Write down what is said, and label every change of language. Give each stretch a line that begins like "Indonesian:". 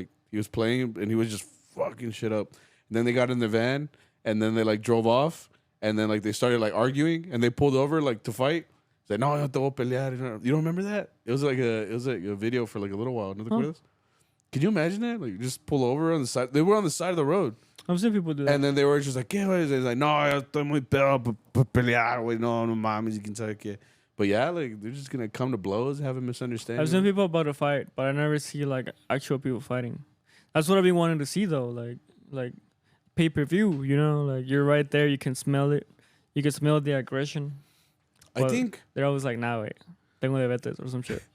English: Like he was playing and he was just fucking shit up. And then they got in the van and then they like drove off and then like they started like arguing and they pulled over like to fight. It's like, no,
Spanish: yo te voy a pelear.
English: You don't remember that? It was like a video for like a little while.
Spanish: ¿No te acuerdas?
English: Can you imagine that? Like just pull over on the side. They were on the side of the road. I've seen people do that. And then they were just like,
Spanish: ¿qué es? Like, no, yo estoy muy pedo para pelear, güey. No mames, y quién sabe qué.
English: But yeah, like they're just gonna come to blows, have a misunderstanding. I've seen people about to fight, but I never see like actual people fighting. That's what I've been wanting to see though, like pay-per-view. You know, like you're right there, you can smell it, you can smell the aggression. I think they're always like, nah, wait,
Spanish: tengo diabetes
English: or some shit.